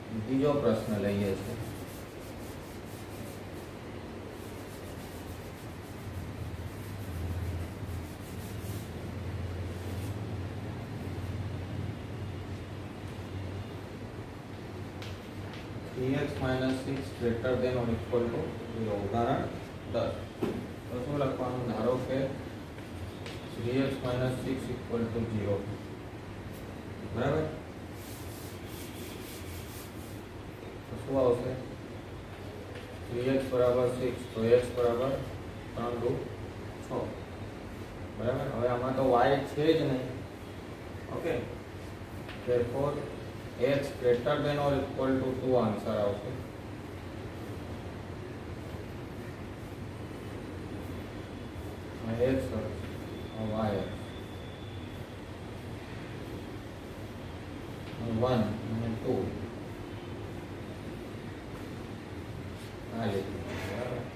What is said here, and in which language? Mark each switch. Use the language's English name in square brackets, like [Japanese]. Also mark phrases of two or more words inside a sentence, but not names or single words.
[Gujarati] બીજો પ્રશ્ન લઈએ છીએ. [English] x minus 6 greater than or equal to 0. [Gujarati] ઉદાહરણ 10. તો શું લખવાનું? ધારો કે 3x [English] minus 6 equal to 0. [Gujarati] બરાબર? તો શું આવશે? 3x બરાબર 6 તો x બરાબર 3 2 6. બરાબર? હવે આમાં તો y છે જ નહીં. ઓકે, [English] therefore x greater than or equal to 2 [Gujarati] આન્સર આવશે. x y 1 અને 2 આ લીધું. બરાબર?